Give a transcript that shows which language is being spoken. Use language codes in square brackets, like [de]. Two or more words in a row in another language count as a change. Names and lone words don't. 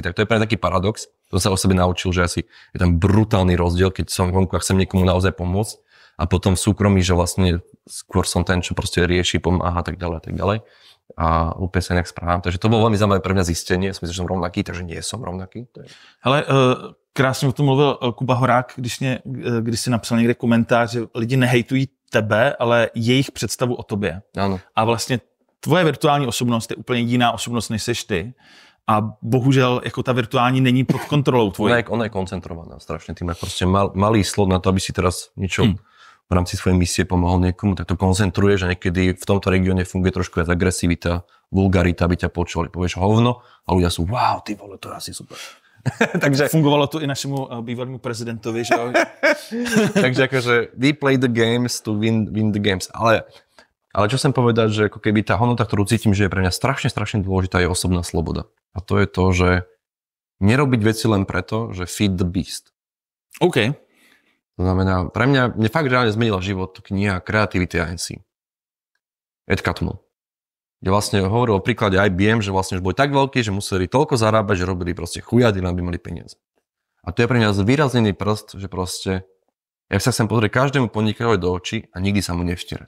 [sk] Tak to je pre mňa taký paradox. To sa o sebe naučil, že asi je tam brutálny rozdiel, keď som vonku a chcem niekomu naozaj pomôcť a potom v súkromí, že vlastne skôr som ten, čo proste rieši, pomáha a tak ďalej a tak ďalej. A úplne sa inak správam. Takže to bolo veľmi zaujímavé pre mňa zistenie. Som myslel, že som rovnaký, takže nie som rovnaký. [cs] Hele, krásně o tom mluvil Kuba Horák, když si napsal někde komentář, že lidi nehejtují tebe, ale jejich představu o tobě. Ano. A vlastně tvoje virtuální osobnost je úplně jiná osobnost, než seš ty. A bohužel jako ta virtuální není pod kontrolou tvojí. [sk] Ona je koncentrovaná strašne. Ty máš proste malý slot na to, aby si teraz niečo v rámci svojej misie pomohol niekomu, tak to koncentruje, že niekedy v tomto regióne funguje trošku viac agresivita, vulgarita, aby ťa počuli. Povieš hovno a ľudia sú, wow, [cs] ty vole, [sk] to je asi super. Takže fungovalo to i našemu bývalému prezidentovi, že? Takže akože [en] we play the games to win the games. [sk] Ale čo chcem povedať, že ako keby tá hodnota, ktorú cítim, že je pre mňa strašne dôležitá, je osobná sloboda. A to je to, že nerobiť veci len preto, že [en] feed the beast. [sk] OK. To znamená, pre mňa fakt reálne zmenila život kniha Creativity Agency. Ed Catmull. Kde vlastne hovoril o príklade IBM, že vlastne už boli tak veľkí, že museli toľko zarábať, že robili proste chujady, aby mali peniaze. A to je pre mňa zvýraznený prst, že proste, ja sa chcem pozrieť každému podnikateľovi do očí a nikdy sa mu nevštierať.